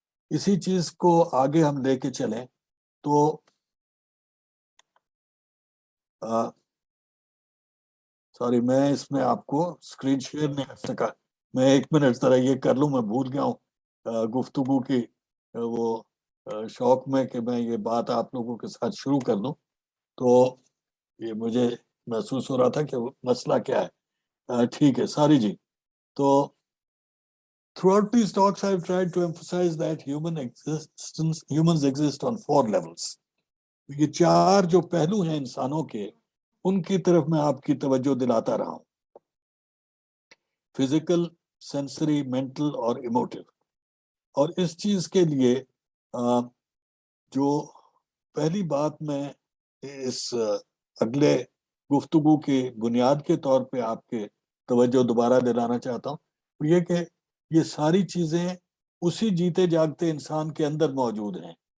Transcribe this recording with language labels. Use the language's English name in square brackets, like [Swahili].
[Urdu] اسی چیز کو آگے ہم لے کے چلیں تو سوری، میں اس میں آپ کو اسکرین شیئر نہیں کر سکا. میں 1 منٹ ذرا یہ کر لوں، میں بھول گیا ہوں گفتگو کی وہ شوق میں کہ میں یہ بات آپ لوگوں کے ساتھ شروع کر دوں، تو یہ مجھے محسوس ہو رہا تھا کہ مسئلہ کیا ہے. ٹھیک ہے ساری جی. [English] تو throughout these talks I've tried to emphasize that humans exist on 4 levels. [Urdu] یہ 4 جو پہلو ہیں انسانوں کے، ان کی طرف میں آپ کی توجہ دلاتا رہا ہوں: فزیکل، سینسری، مینٹل اور ایموٹیو. اور اس چیز کے لیے جو پہلی بات میں اس اگلے گفتگو کی بنیاد کے طور پہ آپ کے توجہ دوبارہ دلانا چاہتا ہوں، وہ یہ کہ یہ ساری چیزیں اسی جیتے جاگتے انسان کے اندر موجود ہیں.